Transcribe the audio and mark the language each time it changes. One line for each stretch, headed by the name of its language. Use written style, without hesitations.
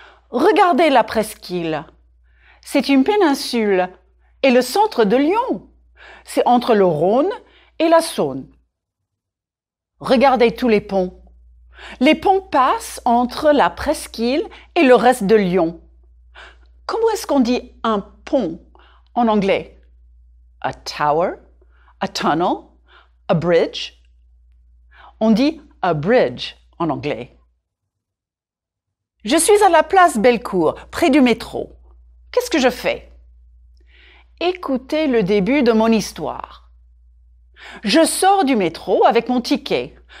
French: Regardez la presqu'île. C'est une péninsule et le centre de Lyon. C'est entre le Rhône et la Saône. Regardez tous les ponts. Les ponts passent entre la presqu'île et le reste de Lyon. Comment est-ce qu'on dit un pont en anglais?
English: A tower, a tunnel, a bridge.
French: On dit a bridge en anglais. Je suis à la place Bellecour, près du métro. Qu'est-ce que je fais? Écoutez le début de mon histoire. Je sors du métro avec mon ticket.